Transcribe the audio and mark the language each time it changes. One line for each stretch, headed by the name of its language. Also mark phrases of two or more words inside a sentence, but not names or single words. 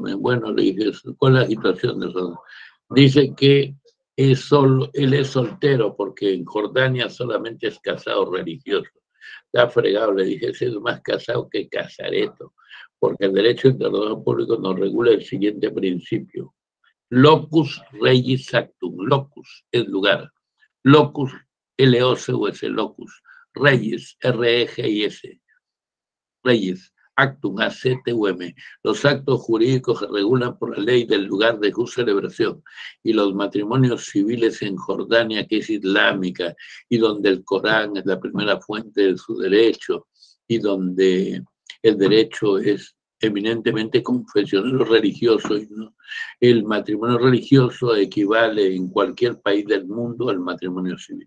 Spanish: Bueno, le dije, ¿cuál es la situación de eso? Dice que él es soltero porque en Jordania solamente es casado religioso. Está fregado, le dije, ese es más casado que casareto, porque el derecho internacional público nos regula el siguiente principio.
Latin: Locus regis actum. Locus
Spanish: es lugar.
Latin: Locus, L-O-C-U-S, locus. Regis, R-E-G-I-S. Regis, actum, A-C-T-U-M.
Spanish: Los actos jurídicos se regulan por la ley del lugar de su celebración. Y los matrimonios civiles en Jordania, que es islámica, y donde el Corán es la primera fuente de su derecho, y donde el derecho es eminentemente confesional o religioso, y no, el matrimonio religioso equivale en cualquier país del mundo al matrimonio civil.